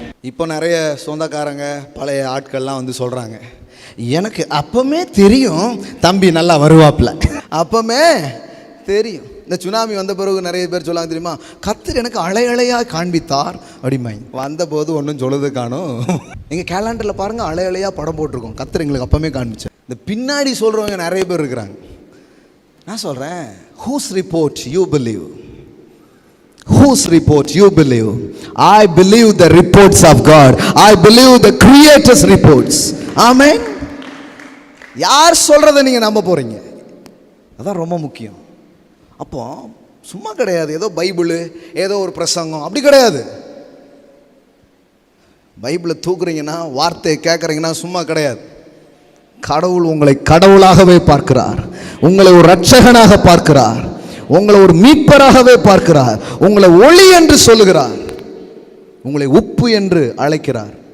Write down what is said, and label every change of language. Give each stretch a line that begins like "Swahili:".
Tamil: இப்போ நிறைய சொந்தக்காரங்க பழைய ஆட்கள்லாம் வந்து சொல்கிறாங்க, எனக்கு அப்பமே தெரியும் தம்பி நல்லா வருவாப்ல, அப்பமே தெரியும். இந்த சுனாமி வந்த பிறகு நிறைய பேர் சொல்லாங்க தெரியுமா, கர்த்தர் எனக்கு அலையலையாக காண்பித்தார் அப்படிமாங்க. வந்தபோது ஒன்றும் சொல்லுது காணும். எங்கள் கேலண்டரில் பாருங்கள், அலையலையாக படம் போட்டிருக்கோம், கர்த்தர் எங்களுக்கு அப்பமே காண்பிச்சேன். இந்த பின்னாடி சொல்கிறவங்க நிறைய பேர் இருக்கிறாங்க. நான் சொல்கிறேன்,
English: whose report you believe? Whose report you believe? I believe the reports of God. I believe the Creator's reports. Amen.
Tamil: யார் சொல்கிறத நீங்கள் நம்ப போகிறீங்க, அதான் ரொம்ப முக்கியம். அப்போ சும்மா கிடையாது ஏதோ பைபிள் ஏதோ ஒரு பிரசங்கம், அப்படி கிடையாது. பைபிளை தூக்குறீங்கன்னா, வார்த்தையை கேட்குறீங்கன்னா சும்மா கிடையாது. கடவுள் உங்களை கடவுளாகவே பார்க்கிறார், உங்களை ஒரு இரட்சகனாக பார்க்கிறார், உங்களை ஒரு மீட்பராகவே பார்க்கிறார், உங்களை ஒளி என்று சொல்லுகிறார், உங்களை உப்பு என்று அழைக்கிறார்.